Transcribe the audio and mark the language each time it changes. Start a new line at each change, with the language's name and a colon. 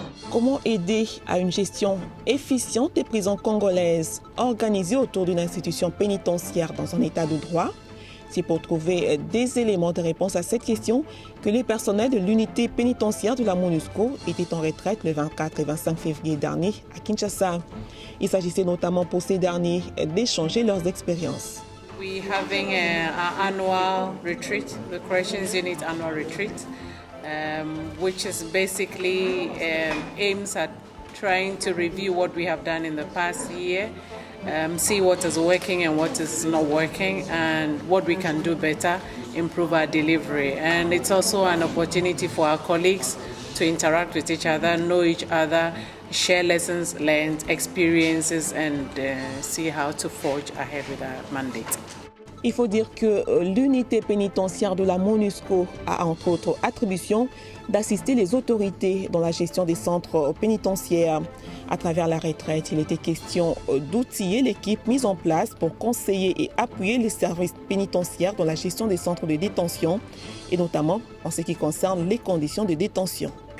French: Comment aider à une gestion efficiente des prisons congolaises organisées autour d'une institution pénitentiaire dans un état de droit? C'est pour trouver des éléments de réponse à cette question que les personnels de l'unité pénitentiaire de la MONUSCO étaient en retraite le 24 et 25 février dernier à Kinshasa. Il s'agissait notamment pour ces derniers d'échanger leurs expériences.
English: We're having an annual retreat, the Corrections Unit annual retreat. Which is basically aims at trying to review what we have done in the past year, see what is working and what is not working, and what we can do better, improve our delivery. And it's also an opportunity for our colleagues to interact with each other, know each other, share lessons learned, experiences, and see how to forge ahead with our mandate.
French: Il faut dire que l'unité pénitentiaire de la MONUSCO a entre autres attribution d'assister les autorités dans la gestion des centres pénitentiaires. À travers la retraite, il était question d'outiller l'équipe mise en place pour conseiller et appuyer les services pénitentiaires dans la gestion des centres de détention et notamment en ce qui concerne les conditions de détention.